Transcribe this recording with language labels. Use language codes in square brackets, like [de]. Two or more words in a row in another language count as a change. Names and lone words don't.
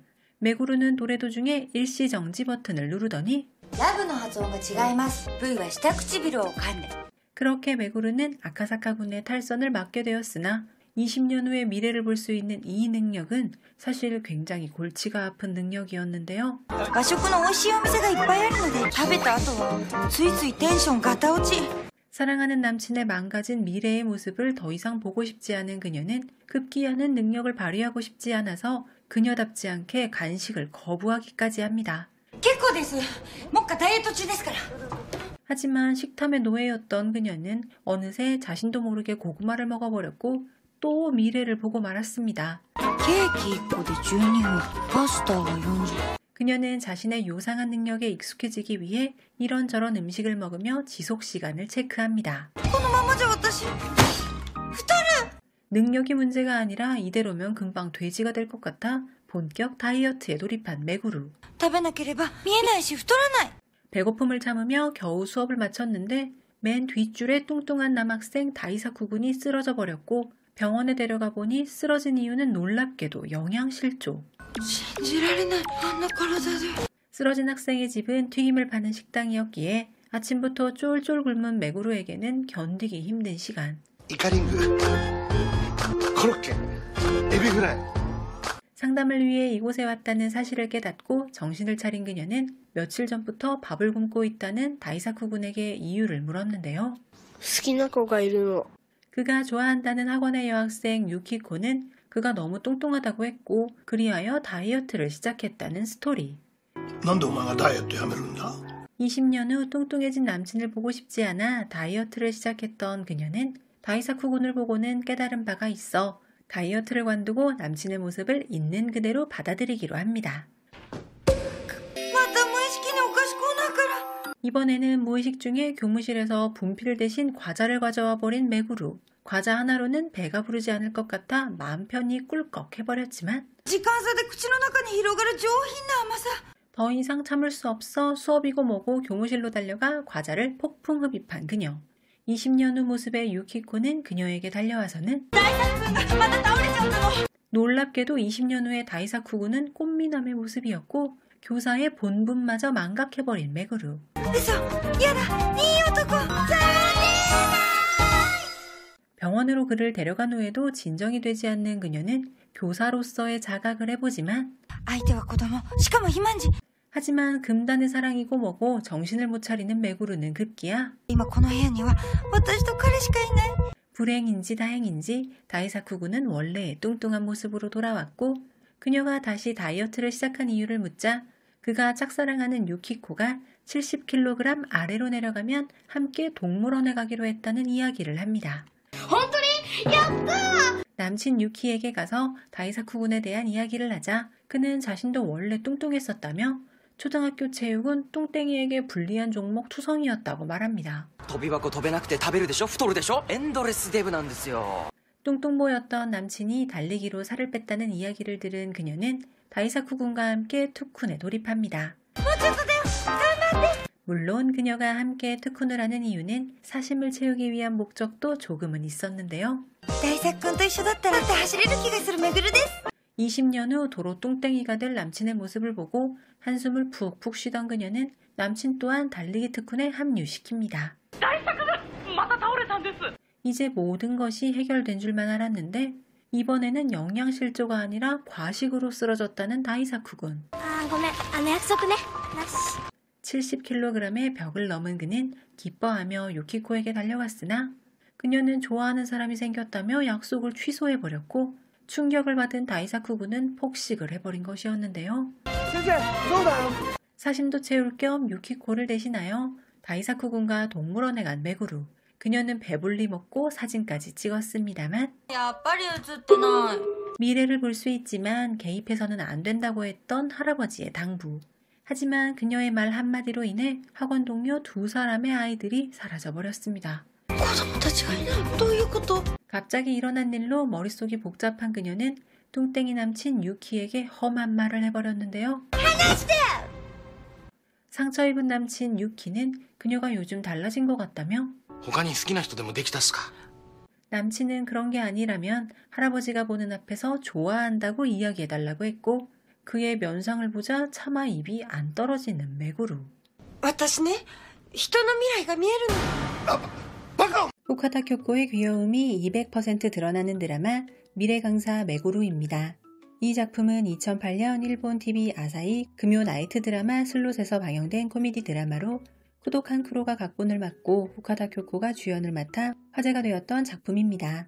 [ko] 메구루는 노래 도중에 일시정지 버튼을 누르더니 그렇게 메구루는 아카사카군의 탈선을 막게 되었으나 20년 후의 미래를 볼 수 있는 이 능력은 사실 굉장히 골치가 아픈 능력이었는데요. [ja] 和食の美味しいお店がいっぱいあるので食べた後はついついテンションガタ落ち [ko] 사랑하는 남친의 망가진 미래의 모습을 더 이상 보고 싶지 않은 그녀는 급기야는 능력을 발휘하고 싶지 않아서 그녀답지 않게 간식을 거부하기까지 합니다. [ja] 結構です目下ダイエット中ですから [ko] 하지만 식탐의 노예였던 그녀는 어느새 자신도 모르게 고구마를 먹어버렸고 또 미래를 보고 말았습니다. [ja] ケーキ1個で12分パスタが40 [ko] 그녀는 자신의 요상한 능력에 익숙해지기 위해 이런저런 음식을 먹으며 지속 시간을 체크합니다. [ja] このままじゃ私 [ko] 능력이 문제가 아니라 이대로면 금방 돼지가 될 것 같아 본격 다이어트에 돌입한 메구루. [ja] 食べなければ見えないし太らない [ko] 배고픔을 참으며 겨우 수업을 마쳤는데 맨 뒷줄에 뚱뚱한 남학생 다이사쿠 군이 쓰러져 버렸고 병원에 데려가 보니 쓰러진 이유는 놀랍게도 영양실조. [ja] 信じられないあんな体で [ko] 쓰러진 학생의 집은 튀김을 파는 식당이었기에 아침부터 쫄쫄 굶은 메구루에게는 견디기 힘든 시간. [ja] イカリングコロッケエビフライ [ko] 상담을 위해 이곳에 왔다는 사실을 깨닫고 정신을 차린 그녀는 며칠 전부터 밥을 굶고 있다는 다이사쿠 군에게 이유를 물었는데요. [ja] 好きな子がいるの。 [ko] 그가 좋아한다는 학원의 여학생 유키코는 그가 너무 뚱뚱하다고 했고 그리하여 다이어트를 시작했다는 스토리. [ja] なんでお前がダイエットやめるんだ [ko] 20년 후 뚱뚱해진 남친을 보고 싶지 않아 다이어트를 시작했던 그녀는 다이사쿠 군을 보고는 깨달은 바가 있어 다이어트를 관두고 남친의 모습을 있는 그대로 받아들이기로 합니다. [ja] また無意識にお菓子コーナーから [ko] 이번에는 무의식 중에 교무실에서 분필 대신 과자를 가져와 버린 메구루. 과자 하나로는 배가 부르지 않을 것 같아 마음 편히 꿀꺽 해버렸지만 [ja] 時間差で口の中に広がる上品な甘さ [ko] 더 이상 참을 수 없어 수업이고 뭐고 교무실로 달려가 과자를 폭풍 흡입한 그녀. 20년 후 모습의 유키코는 그녀에게 달려와서는 [ja] また倒れちゃったの [ko] 놀랍게도 20년 후의 다이사쿠군은 꽃미남의 모습이었고 교사의 본분마저 망각해버린 메구루. [ja] 嘘やだいい男 [ko] 병원으로 그를 데려간 후에도 진정이 되지 않는 그녀는 교사로서의 자각을 해보지만 [ja] 相手は子供しかも肥満児 [ko] 하지만 금단의 사랑이고 뭐고 정신을 못 차리는 메구루는 급기야 [ja] 今この部屋には私と彼しかいない [ko] 불행인지 다행인지 다이사쿠군은 원래의 뚱뚱한 모습으로 돌아왔고 그녀가 다시 다이어트를 시작한 이유를 묻자 그가 짝사랑하는 유키코가 70kg 아래로 내려가면 함께 동물원에 가기로 했다는 이야기를 합니다. 남친 유키에게 가서 다이사쿠군에 대한 이야기를 하자 그는 자신도 원래 뚱뚱했었다며 초등학교 체육은 뚱땡이에게 불리한 종목 투성이었다고 말합니다. [ja] 飛び箱飛べなくて食べるでしょ太るでしょエンドレスデブなんですよ [ko] 뚱뚱보였던 남친이 달리기로 살을 뺐다는 이야기를 들은 그녀는 다이사쿠군과 함께 투쿤에 돌입합니다. 물론 그녀가 함께 투쿤을 하는 이유는 사심을 채우기 위한 목적도 조금은 있었는데요. [ja] 大作君と一緒だったらって走れる気がするめぐるです [ko] 20년 후 도로 뚱땡이가 될 남친의 모습을 보고 한숨을 푹푹 쉬던 그녀는 남친 또한 달리기 특훈에 합류시킵니다. 이제 모든 것이 해결된 줄만 알았는데 이번에는 영양실조가 아니라 과식으로 쓰러졌다는 다이사쿠군. [ja] ごめん、約束ね。なし。 [ko] 70kg의 벽을 넘은 그는 기뻐하며 유키코에게 달려갔으나 그녀는 좋아하는 사람이 생겼다며 약속을 취소해버렸고 충격을 받은 다이사쿠군은 폭식을 해버린 것이었는데요. 사심도 채울 겸 유키코를 대신하여 다이사쿠군과 동물원에 간 메구루. 그녀는 배불리 먹고 사진까지 찍었습니다만 [ja] やっぱり映ってない [ko] 미래를 볼 수 있지만 개입해서는 안 된다고 했던 할아버지의 당부. 하지만 그녀의 말 한마디로 인해 학원 동료 2사람의 아이들이 사라져버렸습니다. [ja] 子供たちがいないどういうこと [ko] 갑자기 일어난 일로 머릿속이 복잡한 그녀는 뚱땡이 남친 유키에게 험한 말을 해버렸는데요. 상처 입은 남친 유키는 그녀가 요즘 달라진 것 같다며 [ja] 他に好きな人でもできたっすか [ko] 남친은 그런 게 아니라면 할아버지가 보는 앞에서 좋아한다고 이야기해달라고 했고 그의 면상을 보자 차마 입이 안 떨어지는 메구루. [ja] 私ね人の未来が見えるのバカ [ko] 후카다 쿄코의 귀여움이 200% 드러나는 드라마 미래 강사 메구루입니다. 이 작품은 2008년 일본 TV 아사히 금요 나이트 드라마 슬롯에서 방영된 코미디 드라마로 쿠독한 크로가 각본을 맡고 후카다 쿄코가 주연을 맡아 화제가 되었던 작품입니다.